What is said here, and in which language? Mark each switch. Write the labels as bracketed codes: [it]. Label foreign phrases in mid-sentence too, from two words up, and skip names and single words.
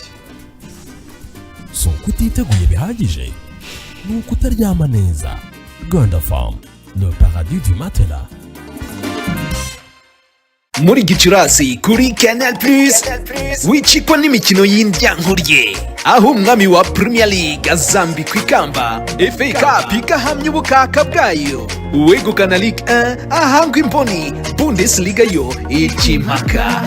[rw] So kutiteguye bihagije ni ukutaryama neza. [fr] Rwanda Farm, le paradis du matelas. [rw] Muri Gicurasi kuri Canal Plus wicikwa n'imikino y'indyankuriye aho umwami wa Premier League azambikwa ikamba, FA Cup igahamya ubukaka bwayo, uwegukana Ligue 1 ahangwa imboni, Bundesliga yo ikimaka.